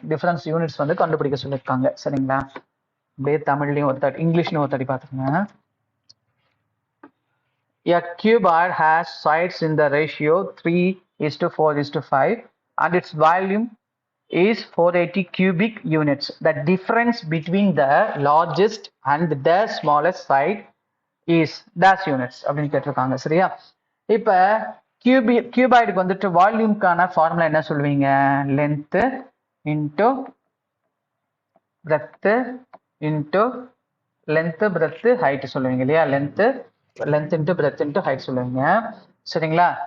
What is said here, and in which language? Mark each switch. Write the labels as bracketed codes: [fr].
[ta] Difference units வந்து கண்டுபிடிக்க சொல்லியிருக்காங்க சரிங்களா. அப்படியே தமிழ்லையும் ஒரு தடி இங்கிலீஷ்லையும் ஒரு தடி பார்த்துக்கோங்க. [en] A cuboid has sides in the ratio 3:4:5 and its volume is 480 cubic units. The difference between the largest and the smallest side is dash units [ta] அப்படின்னு கேட்டிருக்காங்க சரியா. இப்ப கியூபாய்டுக்கு வந்துட்டு வால்யூம்கான ஃபார்முலா என்ன சொல்லுவீங்க? Length into breadth into length breadth height சொல்லுவீங்க இல்லையா, length into breadth into height சொல்லுவீங்க. சரிங்களா?